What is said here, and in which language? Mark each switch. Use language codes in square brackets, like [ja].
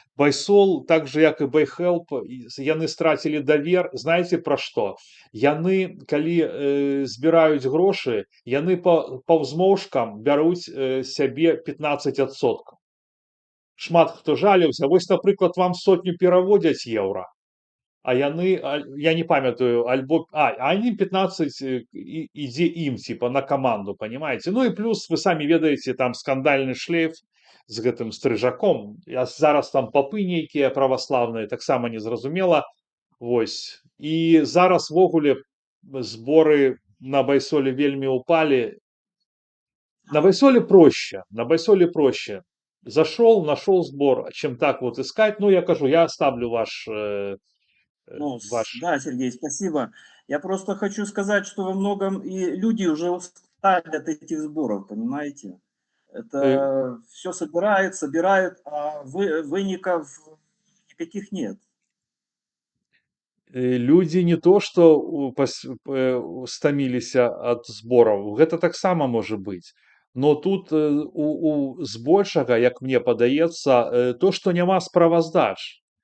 [be] Байсол, так же як і Байхелп, яны страцілі давер. Знаеце пра што? Яны, калі збіраюць грошы, яны па ўзмоўшкам бяруць сябе 15%. Шмат хто жаліўся. Вось, напрыклад, вам сотню пераводзяць еўра, а яны, я не памятаю, альбо, [ru] они 15 ідзе ім, типа, на команду, понимаете? Ну и плюс, [be] вы самі ведаеце, там скандальны шлейф з гэтым стрыжаком. Зараз там папы нейкія праваслаўныя, таксама незразумела. Вось. І зараз ввогуле зборы на Байсоле вельмі упалі. [ru] На Байсоле проще. Зашел, нашел сбор, чем так вот искать. Ну, я кажу, я оставлю Ну, ваш. да, Сергей, спасибо. Я просто хочу сказать, что во многом и люди уже устали от этих сборов, понимаете? э, Это все собирают, а выников никаких нет. [be] Людзі не то што стаміліся ад збораў, гэта таксама можа быць. Но тут збольшага, як мне падаецца, то, што няма справаздач.